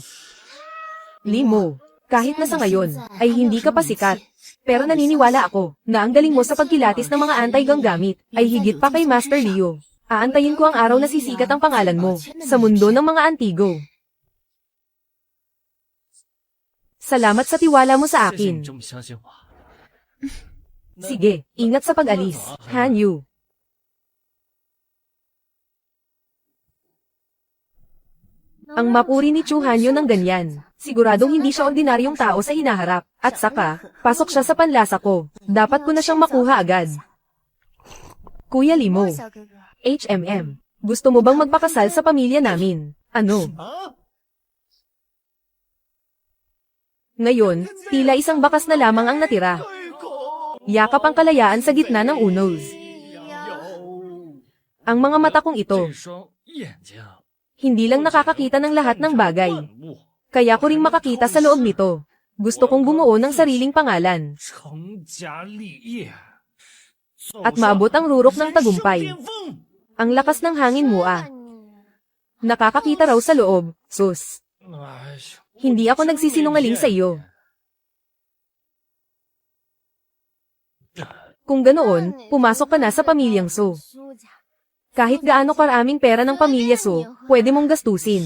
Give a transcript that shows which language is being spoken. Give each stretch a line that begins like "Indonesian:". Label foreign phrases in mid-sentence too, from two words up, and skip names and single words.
Filipino: Limo, kahit na sa ngayon ay hindi ka pa sikat. Pero naniniwala ako na ang galing mo sa pagkilatis ng mga anti-gang gamit ay higit pa kay Master Liu. Aantayin ko ang araw na sisikat ang pangalan mo sa mundo ng mga antigo. Salamat sa tiwala mo sa
Chinese: 谢谢
Filipino: akin.
Chinese: 你这么相信我。
Filipino: Sige, ingat sa pag-alis, Han Yu. Ang mapuri ni Chu Hanyo ng ganyan. Siguradong hindi siya ordinaryong tao sa hinaharap. At saka, pasok siya sa panlasa ko. Dapat ko na siyang makuha agad. Kuya Limo, HMM, gusto mo bang magpakasal sa pamilya namin? Ano? Ngayon, tila isang bakas na lamang ang natira. Yakap ang kalayaan sa gitna ng unos. Ang mga mata kong ito,
Chinese: 这双眼睛，
Filipino: hindi lang nakakakita ng lahat ng bagay.
Chinese: 万物
Filipino: Kaya ko ring makakita sa loob nito. Gusto kong bumuo ng sariling pangalan.
Chinese: 成家立业，
Filipino: At maabot ang rurok ng tagumpay.
Chinese: 人生巅峰。
Filipino: Ang lakas ng hangin mo ah. Nakakakita raw sa loob, sus. 哎呦， Hindi ako nagsisinungaling sa iyo. Kung ganoon, pumasok ka na sa pamilyang So. Kahit gaano karaming pera ng pamilya So, pwede mong gastusin.